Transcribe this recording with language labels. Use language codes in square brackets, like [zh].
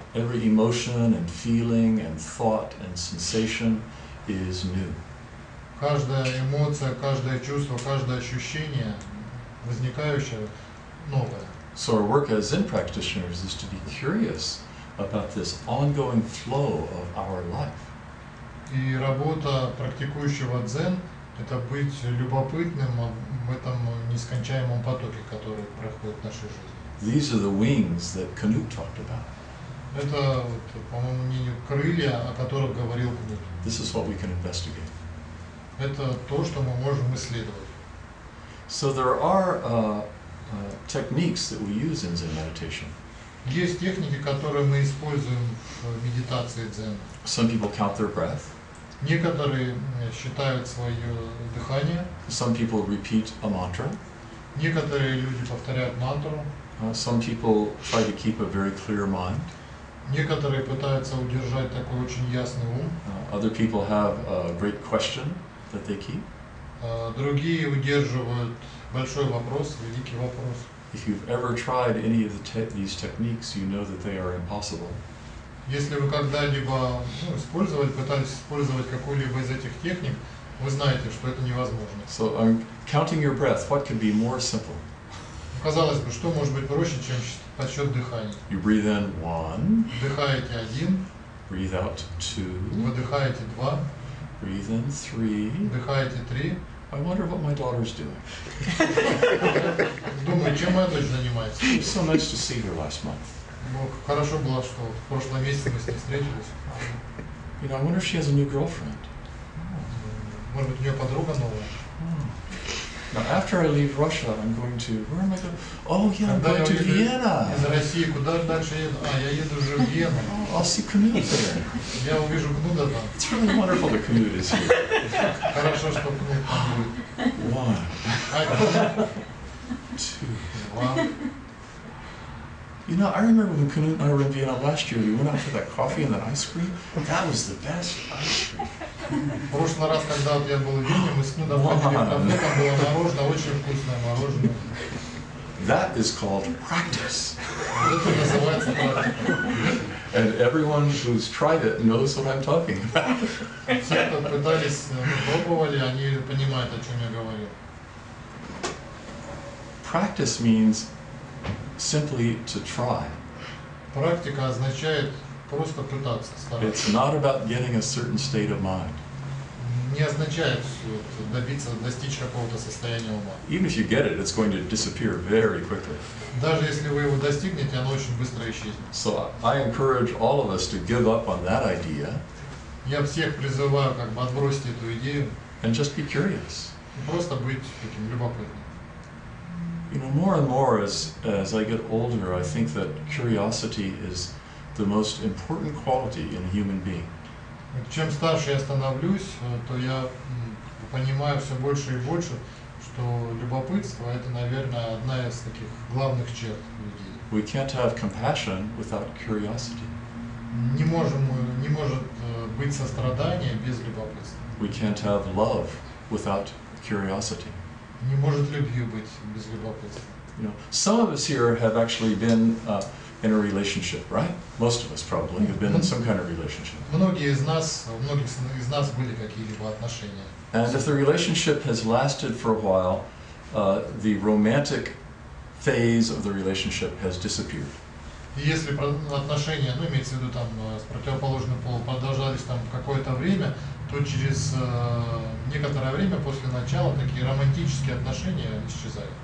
[en] Every emotion and feeling and thought and sensation is new. [ru] Каждая эмоция, каждое чувство, каждое ощущение возникающее новое. [en] So our work as Zen practitioners is to be curious about this ongoing flow of our life. [ru] И работа практикующего дзен — это быть любопытным, в этом нескончаемом потоке, который проходит в нашей жизни. [en] These are the wings that Canute talked about. [ru] Это, по моему мнению, крылья, о которых говорил Кнут. [en] This is what we can investigate. [ru] Это то, что мы можем исследовать. [en] So there are techniques that we use in Zen meditation. [ru] Есть техники, которые мы используем в медитации дзен. [en] Some people count their breath. [ru] Некоторые считают свое дыхание. [en] Some people repeat a mantra. [ru] Некоторые люди повторяют мантру. [en] Some people try to keep a very clear mind. [ru] Некоторые пытаются удержать такой очень ясный ум. [en] Other people have a great question that they keep. [ru] Другие удерживают большой вопрос, великий вопрос. [en] If you've ever tried any of these techniques, you know that they are impossible. [ru] Если вы когда-либо пытались использовать какую-либо из этих техник, вы знаете, что это невозможно. [en] So counting your breath, what could be more simple? [ru] Казалось бы, что может быть проще, чем подсчет дыханий? [en] You breathe in 1, [ru] Вдыхаете 1, [en] breathe out 2, [ru] выдыхаете 2, [en] breathe in 3. [ru] вдыхаете 3. [en] I wonder what my daughter's doing. [ru] Думаю, чем моя дочь занимается. [en] It was so nice to see her last month. [ru] Хорошо было, что в прошлом месяце мы с ней встретились. [en] You know, I wonder if she has a new girlfriend. [ru] Может быть, у нее подруга новая. [en] Now, after I leave Russia, I'm going to, where am I going? Oh, yeah, I'm going to Vienna. [ru] Из России куда дальше еду? Я еду уже в Вену. [en] I'll see Canute there. [ru] Я увижу Кнута там. [en] It's really wonderful that Canute is here. [ru] Хорошо, что Кнут там будет. [en] 1, 2. You know, I remember when Canute and I were in Vienna last year, we went out for that coffee and that ice cream. That was the best ice cream. [ru] В прошлый раз, когда я был в Вене, мы с Кнутом ходили в кафе, там было мороженое, очень вкусное мороженое. [en] That is called practice. [ru] Это называется практика. [en] And everyone who's tried it knows what I'm talking about. [ru] Все, кто пытались, пробовали, они понимают, о чем я говорю. [en] Practice means simply to try. [ru] Практика означает просто пытаться, стараться. [en] It's not about getting a certain state of mind. [ru] Не означает достичь какого-то состояния ума. [en] Even if you get it, it's going to disappear very quickly. [ru] Даже если вы его достигнете, оно очень быстро исчезнет. [en] So I encourage all of us to give up on that idea. [ru] Я всех призываю как бы отбросить эту идею. [en] And just be curious. [ru] И просто быть таким любопытным. [en] You know, more and more as I get older, I think that curiosity is the most important quality in a human being. [ru] Чем старше я становлюсь, то я понимаю все больше и больше, что любопытство – это, наверное, одна из таких главных черт людей. [en] We can't have compassion without curiosity. [ru] Не может быть сострадания без любопытства. [en] We can't have love without curiosity. [ru] Не может любви быть без любопытства. [en] You know, some of us here have actually been in a relationship, right? Most of us probably have been in some kind of relationship. [ru] У многих из нас были какие-либо отношения. [en] And if the relationship has lasted for a while, the romantic phase of the relationship has disappeared. [ru] И если отношения, имеется в виду там с противоположным полом, продолжались там какое-то время, то через некоторое время после начала такие романтические отношения исчезают.